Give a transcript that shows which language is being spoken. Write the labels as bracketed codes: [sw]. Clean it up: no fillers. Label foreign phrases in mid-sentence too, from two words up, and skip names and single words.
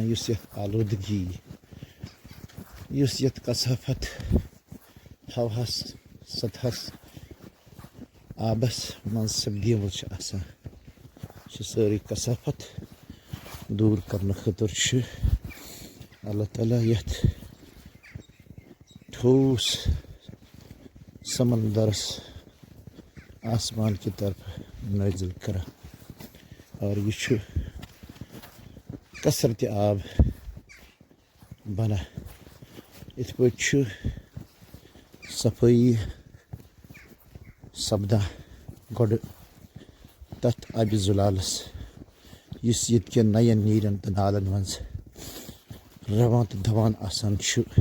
[ks] یُس یتھ آلودگی، یُس یتھ کثافت ہوہس سطحس آبس منٛز سپدیمٕژ چھِ آسان، چھِ سٲرٕے کثافت دوٗر کرنہٕ خٲطرٕ چھُ اللہ تعالیٰ یتھ ٹھوس سمندرس [ur] آسمان کی طرف [ks] نٲزِل کران اور یہِ چھُ کثرتِ آب بنان. یِتھ پٲٹھۍ چھُ صفٲیی سپدان گۄڈٕ تتھ آبِ زُلالس یُس ییٚتہِ کٮ۪ن نین نیرن تہٕ نالن منٛز رَوان تہٕ دوان آسان چھُ.